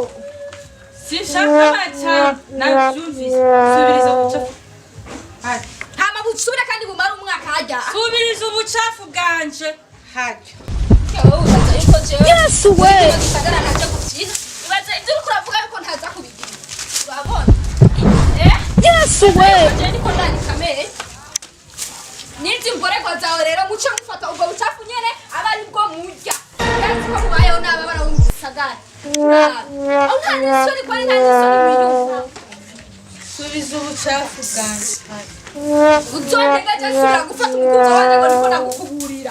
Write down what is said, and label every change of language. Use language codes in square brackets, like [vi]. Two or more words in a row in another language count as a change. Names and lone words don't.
[rn] sinshaka amajambo navyumvise subiriza ubucafu hama busubire kandi bumara umwaka hajya subiriza ubucafu bwanje harya [en] Yes, way. [rn] ibaze ibyo uriko uravuga ariko ntaza kubigira urabona [en] Yes, way. [rn] je niko ndani kamere n'izi mborerwa zawe rero muce mufata ubwo bucafu nyene aba ari bwo murya kandi ko mubayeho n'aba bara mu gisagara aho nta n'isoni kwari nta n'isoni mwiyumva subiza ubucafu bwanje uzondega je sura gufata umukunzi wanjye ngo niko nakukuburira